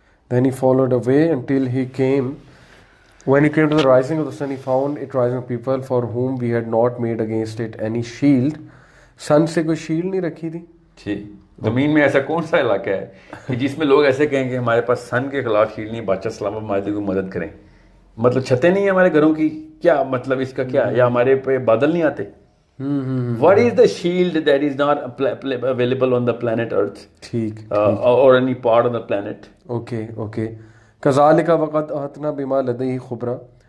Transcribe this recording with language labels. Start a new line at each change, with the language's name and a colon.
English: Then he followed away until he came. When he came to the rising of the sun, he found it rising of people for whom we had not made against it any shield.
Urdu: Sun سے کوئی shield نہیں رکھی تھی. جی. زمین میں ایسا کون سا علاقہ ہے کہ جس میں لوگ ایسے کہیں کہ ہمارے پاس سن کے خلاف شیلڈ نہیں, بادشاہ سلامت ہمارے کو مدد کریں. مطلب چھتیں نہیں ہیں ہمارے گھروں کی, کیا مطلب اس کا کیا, یا ہمارے پہ بادل نہیں آتے.
English: What is the shield that is not available on the planet Earth?
Urdu: ٹھیک.
English: Or any part of the planet? Okay.
Arabic: كذلك وقد أحطنا بما لديه خبرا.